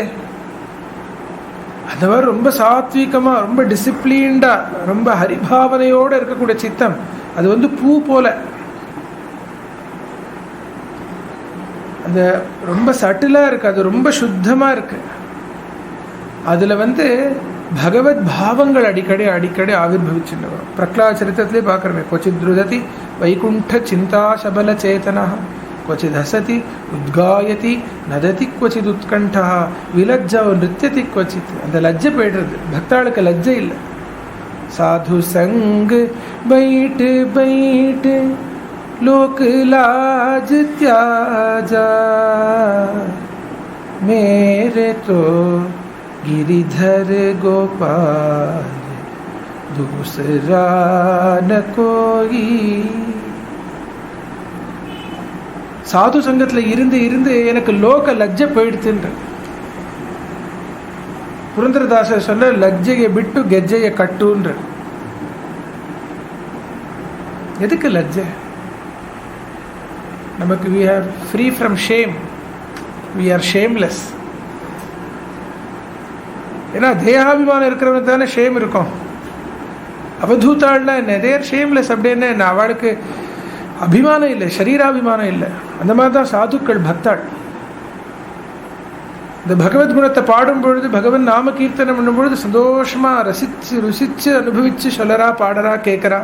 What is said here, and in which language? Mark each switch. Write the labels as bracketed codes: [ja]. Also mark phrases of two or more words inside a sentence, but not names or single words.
[ta] அந்த மாதிரி ரொம்ப சாத்வீகமாக, ரொம்ப டிசிப்ளின்டாக, ரொம்ப ஹரிபாவனையோடு இருக்கக்கூடிய சித்தம், அது வந்து பூ போல, அந்த ரொம்ப சட்டிலாக இருக்குது, அது ரொம்ப சுத்தமாக இருக்குது. அதில் வந்து பகவத் பாவங்கள் அடிக்கடி ஆவிர்வவிச்சுட்டு வரும். பிரகலாத் சரித்திரத்திலே பார்க்குறமே, [sa] क्वचिद् रुदति वैकुण्ठ चिन्ता शबल चेतना, क्वचिद हसति उद्गायति नदति क्वचिद उत्कंठा विलज्जा नृत्यति क्वचित. [ta] அந்த லஜ்ஜை போய்டுறது, பக்தாளுக்கு லஜ்ஜை இல்லை. [hi] साधु संग बैठ बैठ लोक लाज त्याजा मेरे तो गिरिधर गोपाल दूसरा न कोई. [ta] சாது சங்கத்தில் இருந்து இருந்து எனக்கு லோக லஜ்ஜை போயிடுத்துன்ற புரந்தரதாசர் சொல்ல, லஜ்ஜையை விட்டு கெஜ்ஜையை கட்டுன்ற. எதுக்கு லஜ்ஜை? [en] நமக்கு we are free from shame, we are shameless. [ta] ஏன்னா தேகாபிமானம் இருக்கிறவனுக்கு தானே ஷேம் இருக்கும். அவதூத்தாள்னா என்ன? [en] they're shameless. [ta] அப்படின்னு என்ன? அவளுக்கு அபிமானம் இல்லை, சரீராபிமானம் இல்லை. அந்த மாதிரி தான் சாதுக்கள், பக்தாள். இந்த பகவத் குணத்தை பாடும் பொழுது, பகவன் நாம கீர்த்தனம் பண்ணும் பொழுது சந்தோஷமா ரசிச்சு ருசிச்சு அனுபவிச்சு சொல்லறா, பாடுறா, கேட்கறா.